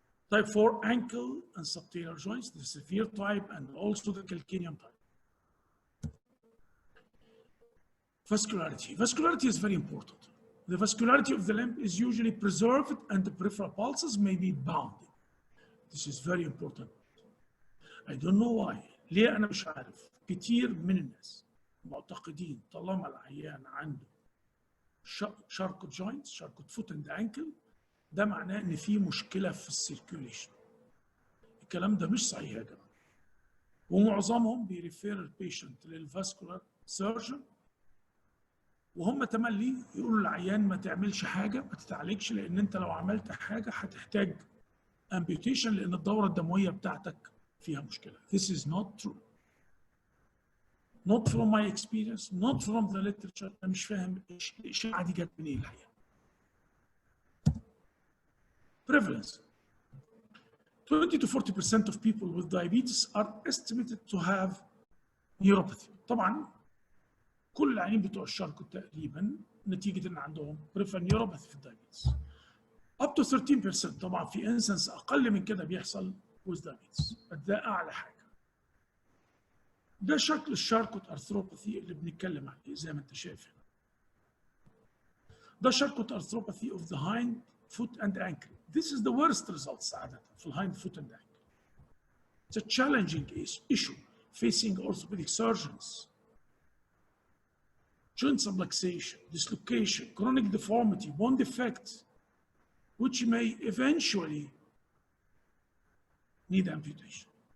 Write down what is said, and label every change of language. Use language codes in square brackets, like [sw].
[en] Type 4, ankle and subtalar joints, the severe type, and also the calcaneum type. Vascularity. Vascularity is very important. The vascularity of the limb is usually preserved and the peripheral pulses may be bounded. This is very important. I don't know why. [ar] ليه أنا مش عارف. كتير من الناس معتقدين طالما العيان عنده Chracot joints, Chracot foot and ankle، ده معناه إن في مشكلة في السيركيوليشن. الكلام ده مش صحيح يا جماعة. ومعظمهم بيريفير البيشنت للفاسكولار سيرجن وهم تملي يقولوا للعيان ما تعملش حاجه، ما تتعالجش، لان انت لو عملت حاجه هتحتاج امبيوتيشن لان الدوره الدمويه بتاعتك فيها مشكله. [en] This is not true. Not from my experience, not from the literature. [ar] انا مش فاهم الاشاعه دي جت منين الحقيقه. [en] Prevalence. 20 to 40% of people with diabetes are estimated to have neuropathy. [ar] طبعا كل العيانين بتوع الشاركوت تقريبا نتيجه ان عندهم peripheral neuropathy في الدايابيتس. [en] up to 13% [ar] طبعا في انسنس اقل من كده بيحصل [en] with diabetes. [ar] ده اعلى حاجه. ده شكل الشاركوت ارثروباثي اللي بنتكلم عليه زي ما انت شايف هنا. ده شاركوت ارثروباثي [en] of the hind foot and ankle. This is the worst results [ar] عادة في الهايند [en] foot and ankle. It's a challenging issue facing orthopedic surgeons. Joint subluxation, dislocation, chronic deformity, bone defect, which may eventually need amputation.